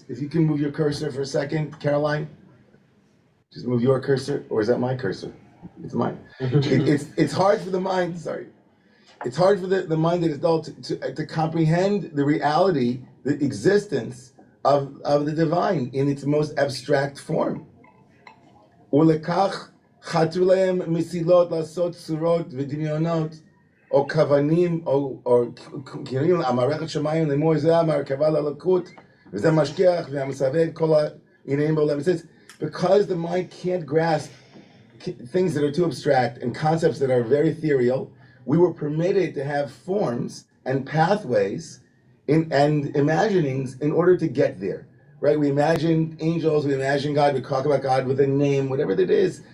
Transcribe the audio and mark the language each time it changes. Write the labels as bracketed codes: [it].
[en] If you can move your cursor for a second, Caroline. Just move your cursor, or is that my cursor? It's mine. It's hard for the mind, sorry. It's hard for the mind that is dull to comprehend the reality, the existence of the divine in its most abstract form. [he] ולכך חתרו להם מסילות לעשות צורות ודמיונות או כוונים או כאילו המערכת שמיים לאמור זה המרכבה ללקות וזה משגיח והמסווג כל העניינים בעולם. [en] It says, because the mind can't grasp things that are too abstract and concepts that are very ethereal, we were permitted to have forms and pathways and imaginings in order to get there. Right? We imagine angels, we imagine God, we talk about God with a name, whatever that is.